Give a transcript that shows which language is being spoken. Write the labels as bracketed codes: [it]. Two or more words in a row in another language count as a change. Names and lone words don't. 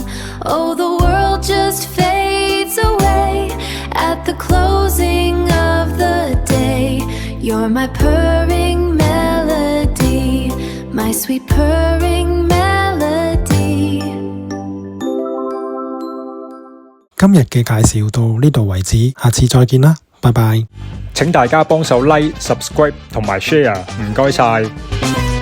[en] Oh, the world just fades away at the closing of the day. You're my purring melody, my sweet purring melody. [yue] 今日嘅介紹到呢度為止，下次再見啦，拜拜。請大家幫手 [en] Like、Subscribe [yue] 同埋 Share，唔該晒。